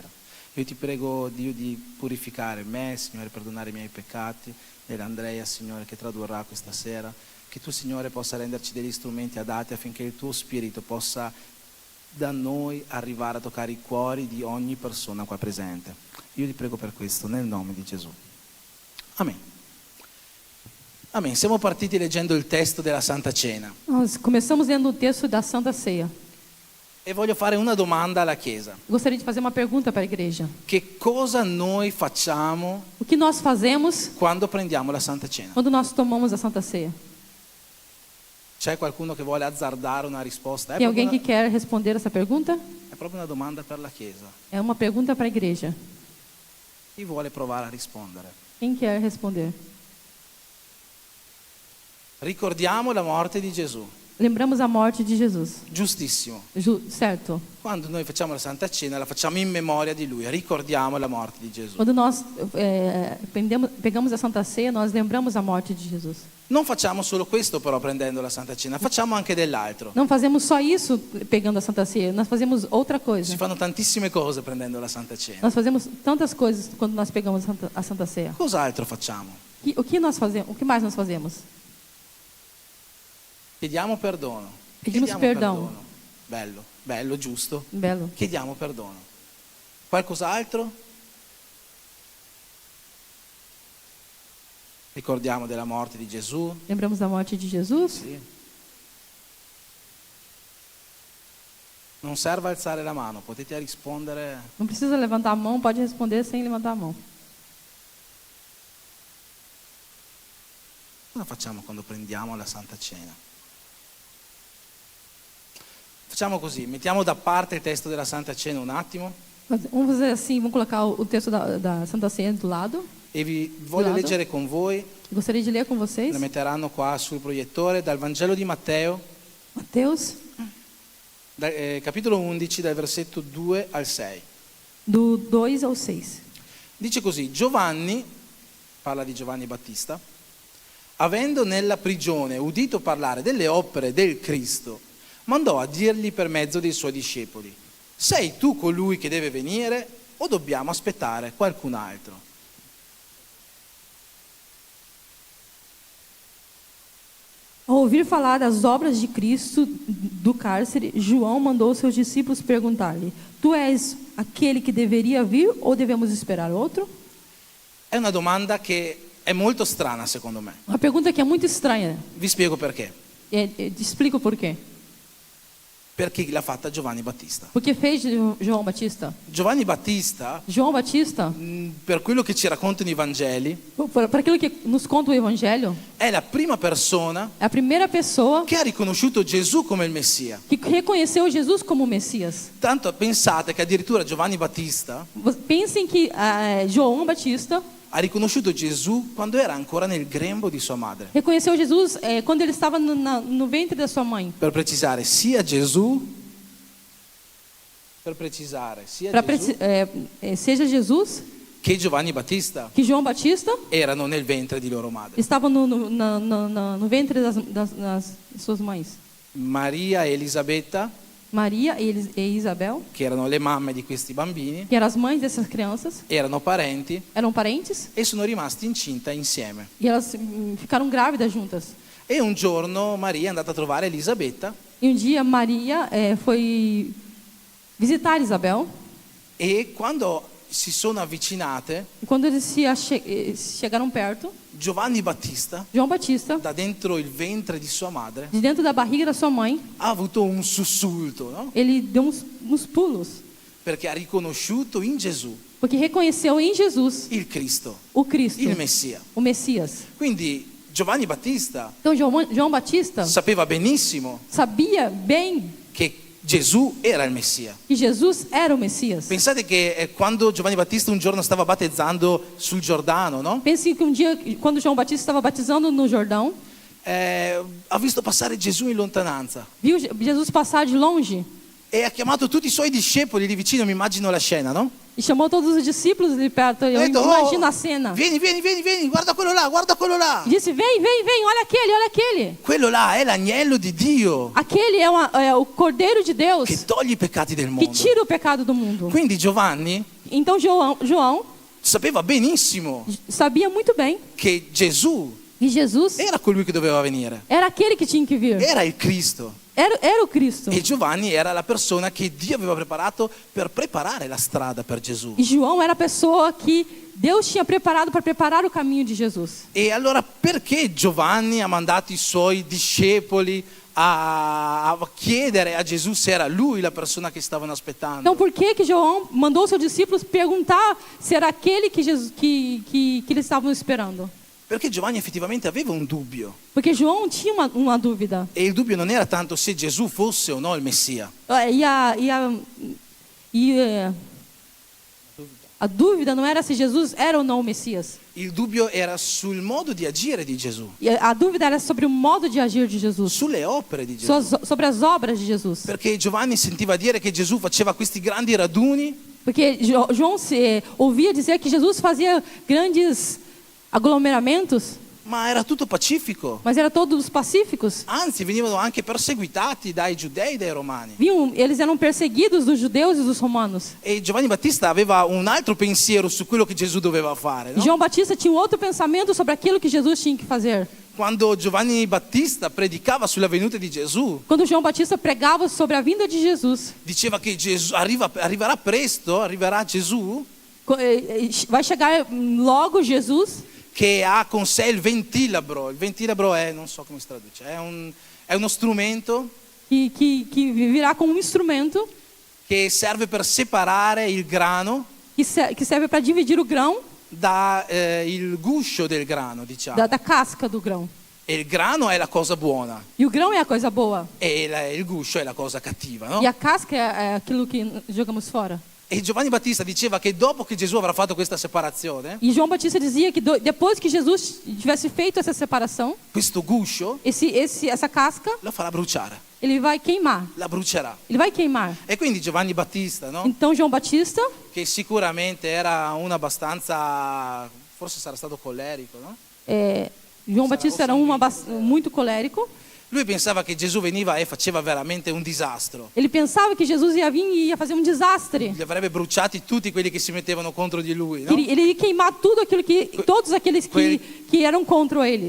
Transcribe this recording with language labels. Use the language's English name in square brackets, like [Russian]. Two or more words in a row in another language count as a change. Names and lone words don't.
[Italian] Io ti prego, Dio, di purificare me, Signore, perdonare i miei peccati, dell'Andrea, Signore, che tradurrà questa sera, che tu, Signore, possa renderci degli strumenti adatti affinché il tuo Spirito possa da noi arrivare a toccare i cuori di ogni persona qua presente. Io ti prego per questo, nel nome di Gesù. Amen. Amen. Siamo partiti leggendo il testo della Santa Cena. [Portuguese] Nós começamos lendo o texto da Santa Ceia. [Italian] E voglio fare una domanda alla Chiesa. [Portuguese] Gostaria de fazer uma pergunta para a igreja. [Italian] Che cosa noi facciamo [Portuguese] O que nós fazemos [Italian] quando prendiamo la Santa Cena? [Portuguese] quando nós tomamos a Santa Ceia? [Italian] C'è qualcuno che vuole azzardare una risposta? [Portuguese] Tem alguém que quer responder essa pergunta? [Italian] È proprio una domanda per la Chiesa. [Portuguese] É uma pergunta para a igreja. [Italian] Chi vuole provare a rispondere? [Portuguese] Quem quer responder? [Italian] Ricordiamo la morte di Gesù. [Portuguese] Lembramos a morte de Jesus. [Italian] Giustissimo. [Portuguese] Certo. [Italian] Quando noi facciamo la Santa Cena la facciamo in memoria di Lui, ricordiamo la morte di Gesù. [Portuguese] Quando nós pegamos a Santa Ceia, nós lembramos a morte de Jesus. [Italian] Non facciamo solo questo però prendendo la Santa Cena, facciamo anche dell'altro. [Portuguese] Não fazemos só isso pegando a Santa Ceia, nós fazemos outra coisa. [Italian] Si fanno tantissime cose prendendo la Santa Cena. [Portuguese] Nós fazemos tantas coisas quando nós pegamos a Santa Ceia. [Italian] Cos'altro facciamo? [Portuguese] O que nós fazemos? O que mais nós fazemos? [Italian] Chiediamo perdono. [Portuguese] Pedimos [Italian] Chiediamo [Portuguese] perdão. [Italian] perdono. Bello, bello, giusto. [Portuguese] Belo. [Italian] Chiediamo perdono. Qualcos'altro? Ricordiamo della morte di Gesù. [Portuguese] Lembramos da morte de Jesus? [Italian] Sì. Non serve alzare la mano, potete rispondere. [Portuguese] Não precisa levantar a mão, pode responder sem levantar a mão. [Italian] Cosa facciamo quando prendiamo la Santa Cena? Facciamo così, mettiamo da parte il testo della Santa Cena un attimo [Portuguese] Vamos fazer assim, vamos colocar o texto da Santa Ceia do lado. [Italian] e vi voglio [Portuguese] Lado. [Italian] leggere con voi, [Portuguese] Gostaria de ler com vocês. [Italian] la metteranno qua sul proiettore, dal Vangelo di Matteo, [Portuguese] Mateus, [Italian] capitolo 11, dal versetto 2 al 6. [Portuguese] do 2 ao 6. [Italian] Dice così, Giovanni, parla di Giovanni Battista, avendo nella prigione udito parlare delle opere del Cristo, mandò a dirgli per mezzo dei suoi discepoli: sei tu colui che deve venire o dobbiamo aspettare qualcun altro? [Portuguese] Ao ouvir falar das obras de Cristo do cárcere, João mandou seus discípulos perguntar-lhe: tu és aquele que deveria vir ou devemos esperar outro? [Italian] È una domanda che è molto strana secondo me. [Portuguese] Uma pergunta que é muito estranha. [Italian] Vi spiego perché. [Portuguese] Te explico por quê. [Italian] Perché l'ha fatta Giovanni Battista. [Portuguese] Porque fez João Batista. [Italian] Giovanni Battista, [Portuguese] João Batista, [Italian] per quello che ci raccontano i Vangeli, [Portuguese] para aquilo que nos conta o Evangelho, [Italian] è la prima persona [Portuguese] é a primeira pessoa [Italian] che ha riconosciuto Gesù come il Messia. [Portuguese] que reconheceu Jesus como Messias. [Italian] Tanto pensate che addirittura Giovanni Battista [Portuguese] Pensem que João Batista [Italian] ha riconosciuto Gesù quando era ancora nel grembo di sua madre. [Portuguese] reconheceu Jesus quando ele estava no ventre da sua mãe. [Italian] Per precisare, sia Gesù, [Portuguese] Seja Jesus [Italian] che Giovanni Battista [Portuguese] que João Batista [Italian] erano nel ventre di loro madre. [Portuguese] estava no ventre das suas mães. [Italian] Maria e Elisabetta, [Portuguese] Maria e Isabel, [Italian] che erano le mamme di questi bambini, [Portuguese] que eram as mães dessas crianças, [Italian] erano parenti [Portuguese] eram parentes [Italian] e sono rimasti incinta insieme. [Portuguese] e elas ficaram grávidas juntas. [Italian] E un giorno Maria è andata a trovare Elisabetta [Portuguese] E dia Maria foi visitar Isabel. [Italian] e quando si sono avvicinate, [Portuguese] E quando eles chegaram perto, [Italian] Giovanni Battista, [Portuguese] João Batista, [Italian] da dentro il ventre di sua madre, [Portuguese] de dentro da barriga da sua mãe, [Italian] ha avuto un sussulto, no? [Portuguese] ele deu uns pulos, [Italian] Perché ha riconosciuto in Gesù [Portuguese] porque reconheceu em Jesus [Italian] il Cristo, [Portuguese] o Cristo, [Italian] il Messia. [Portuguese] o Messias. [Italian] Quindi Giovanni Battista [Portuguese] Então João Batista [Italian] sapeva benissimo [Portuguese] sabia bem [Italian] che Gesù era il Messia. [Portuguese] que Jesus era o Messias. [Italian] Pensate che quando Giovanni Battista un giorno stava battezzando sul Giordano, no? [Portuguese] Pense que dia, quando João Batista estava batizando no Jordão, [Italian] Ha visto passare Gesù in lontananza [Portuguese] viu Jesus passar de longe [Italian] e ha chiamato tutti i suoi discepoli lì vicino, mi immagino la scena, no? [Portuguese] e chamou todos os discípulos de perto. Eu [Italian] Ha detto, [Portuguese] imagino a cena. [Italian] vieni, guarda quello là, guarda quello là. [Portuguese] Disse: vem, olha aquele. [Italian] Quello là è l'agnello di Dio [Portuguese] Aquele é o Cordeiro de Deus [Italian] che toglie i peccati del [Portuguese] que [Italian] mondo. [Portuguese] tira o pecado do mundo. [Italian] Quindi Giovanni [Portuguese] Então João [Italian] sapeva benissimo [Portuguese] sabia muito bem [Italian] che Gesù [Portuguese] que Jesus [Italian] era colui che doveva venire, [Portuguese] era aquele que tinha que vir. [Italian] era il Cristo. [Portuguese] Era o Cristo. [Italian] E Giovanni era la persona che Dio aveva preparato per preparare la strada per Gesù. [Portuguese] E João era a pessoa que Deus tinha preparado para preparar o caminho de Jesus. [Italian] E allora perché Giovanni ha mandato i suoi discepoli a chiedere a Gesù se era lui la persona che stavano aspettando. [Portuguese] Então, por que João mandou seus discípulos perguntar se era aquele que eles estavam esperando? [Italian] Perché Giovanni effettivamente aveva un dubbio. [Portuguese] Porque João tinha uma dúvida. [Italian] E il dubbio non era tanto se Gesù fosse o no il Messia. [Portuguese] A dúvida não era se Jesus era ou não o Messias. [Italian] Il dubbio era sul modo di agire di Gesù, [Portuguese] E a dúvida era sobre o modo de agir de Jesus, [Italian] sulle opere di Gesù. [Portuguese] sobre as obras de Jesus. [Italian] Perché Giovanni sentiva dire che Gesù faceva questi grandi raduni, [Portuguese] Porque João ouvia dizer que Jesus fazia grandes aglomeramentos, [Italian] ma era tutto pacifico. [Portuguese] mas era todos pacíficos. [Italian] Anzi, venivano anche perseguitati dai giudei e dai romani. [Portuguese] Eles eram perseguidos dos judeus e dos romanos. [Italian] E Giovanni Battista aveva un altro pensiero su quello che Gesù doveva fare, [Portuguese] E no? João Batista tinha outro pensamento sobre aquilo que Jesus tinha que fazer. [Italian] Quando Giovanni Battista predicava sulla venuta di Gesù, [Portuguese] Quando João Batista pregava sobre a vinda de Jesus, [Italian] diceva che Gesù arriverà presto, arriverà Gesù, [Portuguese] vai chegar logo Jesus, [Italian] che ha con sé il ventilabro. Il ventilabro è, non so come si traduce, è uno strumento [Portuguese] que virá com um instrumento [Italian] che serve per separare il grano [Portuguese] que serve para dividir o grão [Italian] da il guscio del grano, diciamo. [Portuguese] da casca do grão. [Italian] E il grano è la cosa buona [Portuguese] E o grão é a coisa boa. [Italian] e il guscio è la cosa cattiva, no? [Portuguese] E a casca é aquilo que jogamos fora. [Italian] E Giovanni Battista diceva che dopo che Gesù avrà fatto questa separazione, [Portuguese] E João Batista dizia que depois que Jesus tivesse feito essa separação, [Italian] questo guscio [Portuguese] essa casca, [Italian] lo farà bruciare, [Portuguese] ele vai queimar. [Italian] la brucerà. [Portuguese] Ele vai queimar. [Italian] E quindi Giovanni Battista, no? [Portuguese] Então João Batista, [Italian] Che sicuramente era un abbastanza, forse sarà stato collerico, no? [Portuguese] João Batista era muito colérico. [Italian] Lui pensava che Gesù veniva e faceva veramente un disastro. [Portuguese] Ele pensava que Jesus ia vir e ia fazer um desastre. [Italian] Li avrebbe bruciati tutti quelli che si mettevano contro di lui, no? [Portuguese] Ele ia queimar todos aqueles que eram contra ele.